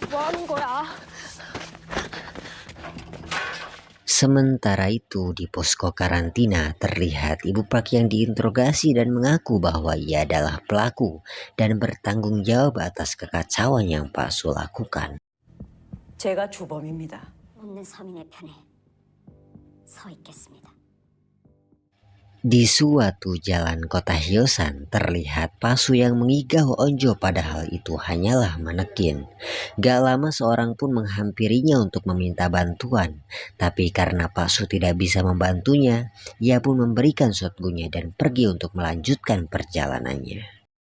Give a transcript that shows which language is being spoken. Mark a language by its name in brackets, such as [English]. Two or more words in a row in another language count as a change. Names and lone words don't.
[Indonesian] Sementara itu di posko karantina terlihat Ibu Pak yang diinterogasi dan mengaku bahwa ia adalah pelaku dan bertanggung jawab atas kekacauan yang Pak Su lakukan. [Korean] 제가 주범입니다. 묻는 서민의 편에 서 있겠습니다. [Indonesian] Di suatu jalan kota Hyosan terlihat Pasu yang mengigau Onjo, padahal itu hanyalah manekin. Gak lama seorang pun menghampirinya untuk meminta bantuan, tapi karena Pasu tidak bisa membantunya, ia pun memberikan shotgunnya dan pergi untuk melanjutkan perjalanannya.